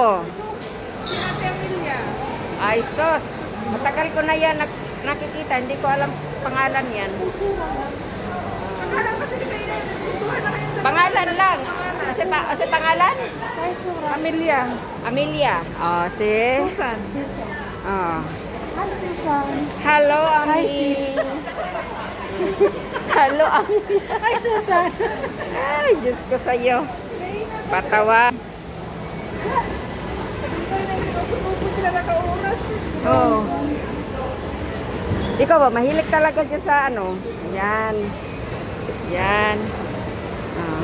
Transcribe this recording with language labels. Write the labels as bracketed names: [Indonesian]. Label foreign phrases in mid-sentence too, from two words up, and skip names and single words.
[Filipino] Si Ate Amelia. Ay sos. Matagal ko na yan nakikita. Hindi ko alam pangalan yan. Akala kasi di kayo nagtutuhan na kayo. Pangalan lang. Kasi pangalan? Kahit sura. Amelia. Amelia. Oh, si? Susan. Susan. Oh. [English] Hi, Susan. Hello, Ami. Hi, sis. Hello, Ami. Hi, Susan. [Filipino] Ay, Diyos ko sa'yo. Patawa. Sila nakauras. Oh. Ikaw ba, mahilig talaga dyan sa ano? Yan. Yan. Oh.